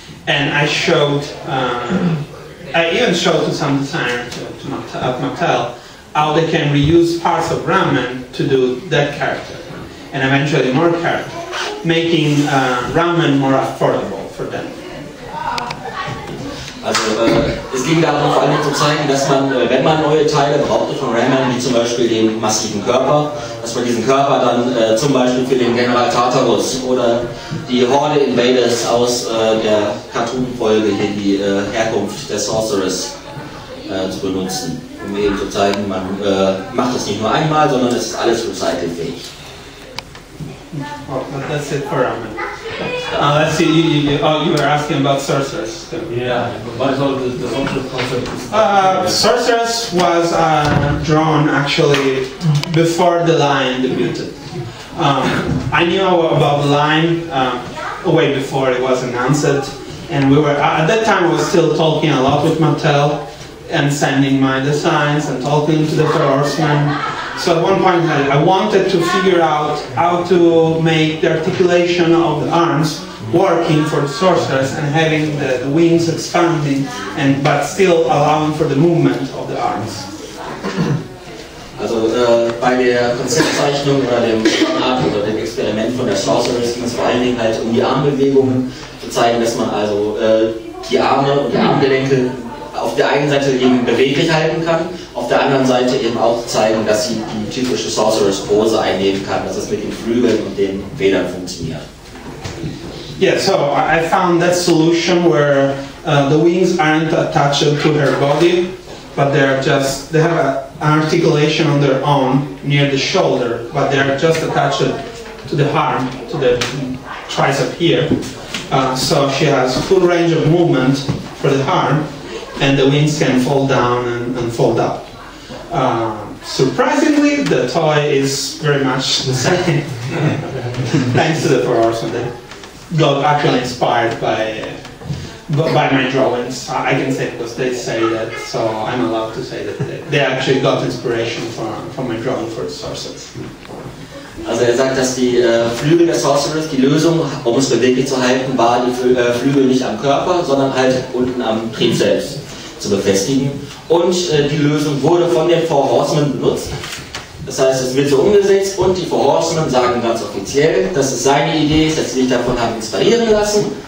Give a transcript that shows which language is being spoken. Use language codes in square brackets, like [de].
[en] And I showed, I even showed to some designers at Mattel how they can reuse parts of Ram-Man to do that character, and eventually more characters, making Ram-Man more affordable for them. [de] Also es ging darum, vor allem zu zeigen, dass man, wenn man neue Teile brauchte von Ram-Man, wie zum Beispiel den massiven Körper, dass man diesen Körper dann zum Beispiel für den General Tartarus oder die Horde Invaders aus der Cartoon-Folge hier, die Herkunft der Sorceress, zu benutzen, um eben zu zeigen, man macht das nicht nur einmal, sondern es ist alles recycelfähig. [en] Well, that's it for Ram-Man. Let's see, you were asking about Sorceress. Yeah, what is all the Sorceress concept? Sorceress was drawn actually before the line debuted. I knew about the line way before it was announced, and we were, at that time I was still talking a lot with Mattel and sending my designs and talking to the Horsemen. So at one point I wanted to figure out how to make the articulation of the arms working for the sorcerers and having the wings expanding, but still allowing for the movement of the arms. [de] Also bei der Konzeptzeichnung oder dem Art oder dem Experiment von der Sorceress ging es vor allen Dingen halt um die Armbewegungen, zu zeigen, dass man also die Arme und die Armgelenke auf der einen Seite eben beweglich halten kann, auf der anderen Seite eben auch zeigen, dass sie die typische Sorceress-Pose einnehmen kann, dass es mit den Flügeln und den Federn funktioniert. [en] Yeah, so I found that solution where the wings aren't attached to her body, but they have an articulation on their own near the shoulder, but they are just attached to the arm, to the tricep here. So she has full range of movement for the arm, and the wings can fall down and fold up. Surprisingly, the toy is very much the same, thanks to the Four Horsemen. They got actually inspired by my drawings. I can say because they say that, so I'm allowed to say that they actually got inspiration from my drawing for the Sorceress. [de] Also sagt, dass die Flügel der Sorceress, die Lösung, um es beweglich zu halten, war, die Flügel nicht am Körper, sondern halt unten am Trieb selbst zu befestigen. Und die Lösung wurde von den Four Horsemen benutzt. Das heißt, es wird so umgesetzt, und die Four Horsemen sagen ganz offiziell, dass es seine Idee ist, dass sie sich davon haben inspirieren lassen.